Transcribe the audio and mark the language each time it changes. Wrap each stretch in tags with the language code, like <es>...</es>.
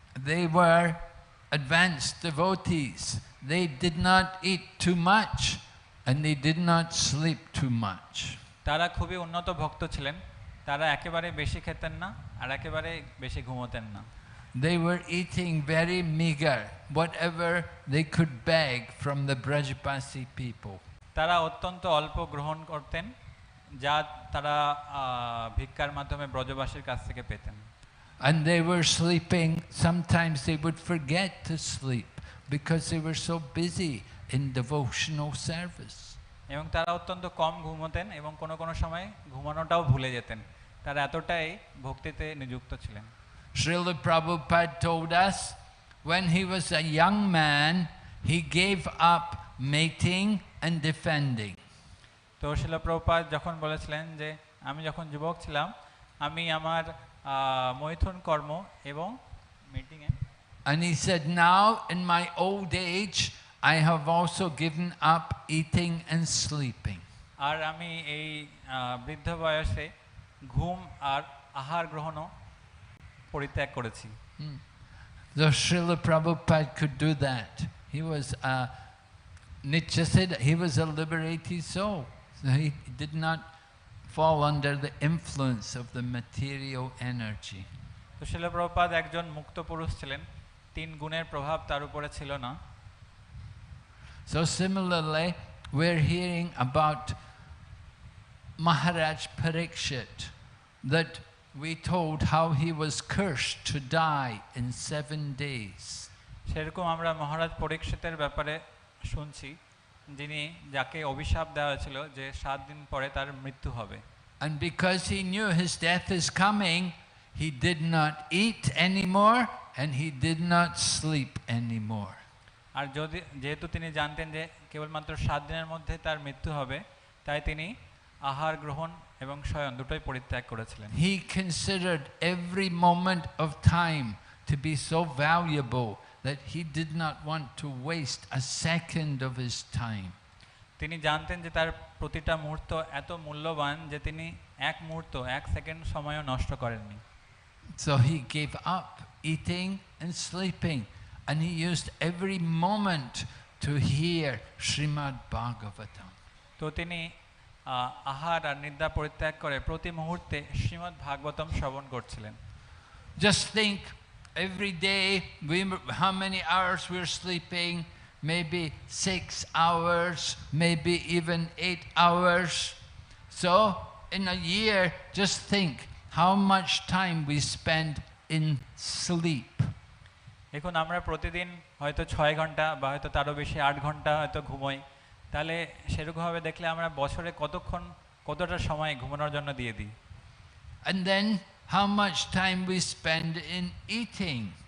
<en>They were advanced devotees. They did not eat too much and they did not sleep too much.</en> <bn>তারা খুবই উন্নত ভক্ত ছিলেন, তারা একেবারে বেশি খেতেন না আর একেবারে বেশি ঘুমোতেন না।</bn> <en>They were eating very meager, whatever they could beg from the Brajapasi people.</en> <bn>তারা অত্যন্ত অল্প গ্রহণ করতেন, যা তারা ভিক্ষার মাধ্যমে ব্রজবাসীর কাছ থেকে পেতেন।</bn> <en>And they were sleeping, sometimes they would forget to sleep because they were so busy in devotional service.</en> <bn>এবং তারা অত্যন্ত কম ঘুমোতেন এবং কোনো সময় ঘুমানোটাও ভুলে যেতেন, তারা এতটাই ভক্তিতে নিযুক্ত ছিলেন।</bn> <en>Srila Prabhupada told us when he was a young man, he gave up mating and defending.</en> <bn>তো শিলা প্রভুপাদ যখন বলেছিলেন যে আমি যখন যুবক ছিলাম, আমি আমার মৈথুন কর্ম এবং মিটিংয়ে,</bn> <en>and he said, now in my old age I have also given up eating and sleeping.</en> <bn>আর আমি এই বৃদ্ধ বয়সে ঘুম আর আহার গ্রহণও পরিত্যাগ করেছি।</bn> <en>So Srila Prabhupada could do that. He was Nietzsche said he was a liberated soul. So he did not fall under the influence of the material energy.</en> <bn>তো শিলা প্রভুপাদ একজন মুক্ত পুরুষ ছিলেন, 3 গুণের প্রভাব তার উপরে ছিল না।</bn> <en>So similarly, we're hearing about Maharaj Parikshit, that we told how he was cursed to die in 7 days.</en> <bn>সেরকম আমরা মহারাজ পরীক্ষিতের ব্যাপারে শুনছি, যিনি যাকে অভিশাপ দেওয়া হয়েছিল যে 7 দিন পরে তার মৃত্যু হবে।</bn> <en>And because he knew his death is coming, he did not eat anymore and he did not sleep anymore.</en> <bn>আর যেহেতু তিনি জানতেন যে কেবলমাত্র 7 দিনের মধ্যে তার মৃত্যু হবে, তাই তিনি আহার গ্রহণ এবং শয়ন দুটোই পরিত্যাগ করেছিলেন।</bn> <en>He considered every moment of time to be so valuable that he did not want to waste a second of his time.</en> <bn>তিনি জানতেন যে তার প্রতিটা মুহূর্ত এত মূল্যবান যে তিনি এক মুহূর্ত, 1 সেকেন্ড সময়ও নষ্ট করেননি।</bn> <en>So he gave up eating and sleeping, and he used every moment to hear Srimad Bhagavatam.</en> <bn>তো তিনি আহার আর নিদ্রা পরিত্যাগ করে প্রতি মুহূর্তে শ্রীমদ্ ভাগবতম শ্রবণ করছিলেন।</bn> <en>Just think, every day, how many hours we're sleeping? Maybe 6 hours, maybe even 8 hours. So, in a year, just think how much time we spend in sleep.</en> <bn>এখন আমরা প্রতিদিন হয়তো 6 ঘন্টা বা হয়তো তারও বেশি 8 ঘন্টা হয়তো ঘুমোই, তাহলে সেরকমভাবে দেখলে আমরা বছরে কতটা সময় ঘুমানোর জন্য দিয়ে দিই।</bn> <en>And then how much time we spend in eating.</en>